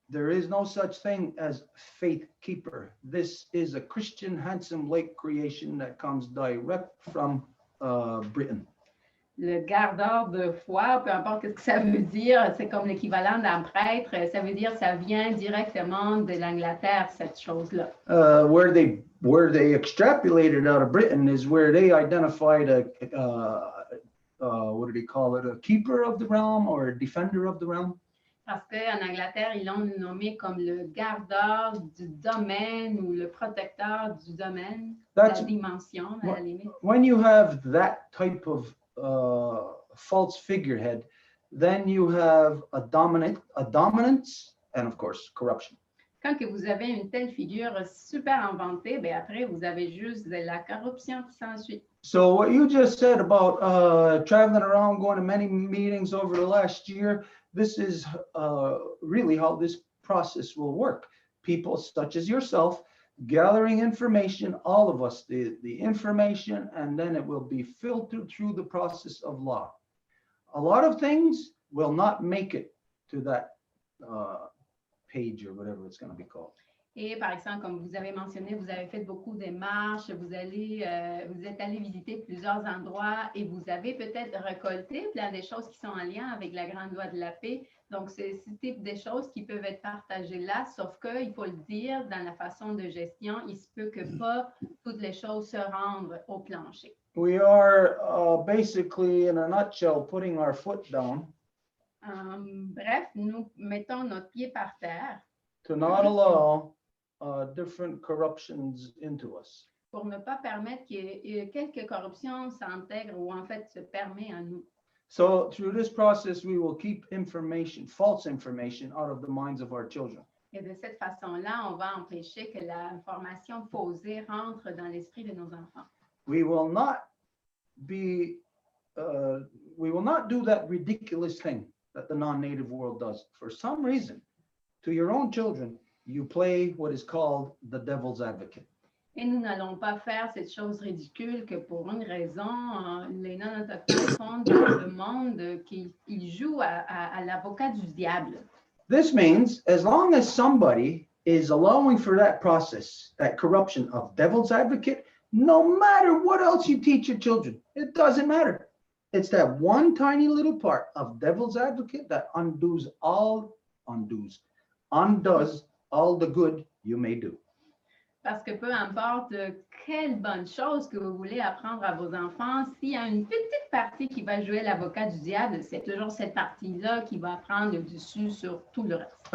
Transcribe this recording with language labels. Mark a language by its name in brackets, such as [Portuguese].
[English] There is no such thing as faith keeper. This is a Christian Handsome Lake creation that comes direct from Britain. [French] Le gardeur de foi, peu importe ce que ça veut dire, c'est comme l'équivalent d'un prêtre. Ça veut dire que ça vient directement de l'Angleterre, cette chose-là. [English] Where they extrapolated out of Britain is where they identified what do they call it? A keeper of the realm or a defender of the realm? [French] Parce qu'en Angleterre, ils l'ont nommé comme le gardeur du domaine ou le protecteur du domaine, la dimension, à la limite. [English] When you have that type of false figurehead, then you have a dominance, and of course, corruption. [French] Quand que vous avez une telle figure super inventée, ben après, vous avez juste de la corruption qui s'ensuit. [English] So what you just said about traveling around, going to many meetings over the last year, this is really how this process will work. People such as yourself gathering information, all of us, the information, and then it will be filtered through the process of law. A lot of things will not make it to that page or whatever it's going to be called. [French] Et par exemple, comme vous avez mentionné, vous avez fait beaucoup de marches, vous êtes allé visiter plusieurs endroits et vous avez peut-être récolté plein de choses qui sont en lien avec la grande loi de la paix. Donc, c'est ce type de choses qui peuvent être partagées là, sauf qu'il faut le dire, dans la façon de gestion, il se peut que pas toutes les choses se rendent au plancher. [English] We are basically, in a nutshell, putting our foot down. [French] Bref, nous mettons notre pied par terre. [English] To not allow different corruptions into us. [French] Pour ne pas permettre que quelques corruptions s'intègrent ou en fait se permet à nous. [English] So through this process, we will keep information, false information, out of the minds of our children. [French] Et de cette façon-là, on va empêcher que l'information faussée rentre dans l'esprit de nos enfants. [English] We will not do that ridiculous thing that the non-native world does. For some reason, to your own children, you play what is called the devil's advocate. [French] Et nous n'allons pas faire cette chose ridicule que pour une raison, les non-autochtones font dans le monde qu'ils jouent à l'avocat du diable. [English] This means as long as somebody is allowing for that process, that corruption of devil's advocate, no matter what else you teach your children, it doesn't matter. It's that one tiny little part of devil's advocate that undoes all the good you may do. [French] Parce que peu importe quelle bonne chose que vous voulez apprendre à vos enfants, s'il y a une petite partie qui va jouer l'avocat du diable, c'est toujours cette partie-là qui va prendre le dessus sur tout le reste.